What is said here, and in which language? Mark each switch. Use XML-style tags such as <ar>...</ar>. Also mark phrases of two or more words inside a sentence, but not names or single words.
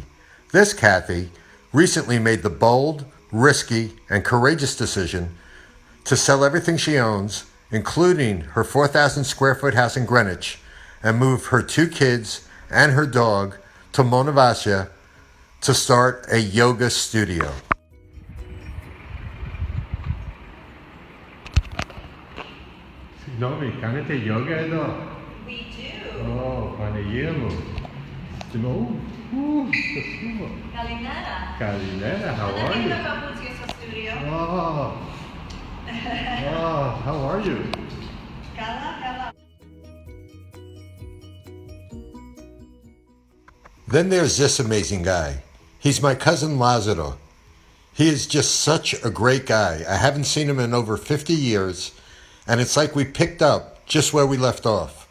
<en>This Kathy recently made the bold, risky, and courageous decision to sell everything she owns, including her 4,000 square foot house in Greenwich, and move her 2 kids and her dog to Monemvasia to start a yoga studio.</en> <el>Nomi, κάνετε yoga εδώ?</el> <en>We do.</en> <el>Παναγία μου. Σπασίβο. Καλημέρα. Καλημέρα,</el> <en>how are</en> <el>Ανέβηκα</el> <en>you?</en> <el>παπούτσια στο στούντιο.</el> <en>How are you?</en> <el>Καλά, καλά.</el> <en>Then there's this amazing guy. He's my cousin Lazaro. He is just such a great guy. I haven't seen him in over 50 years, and it's like we picked up just where we left off.</en>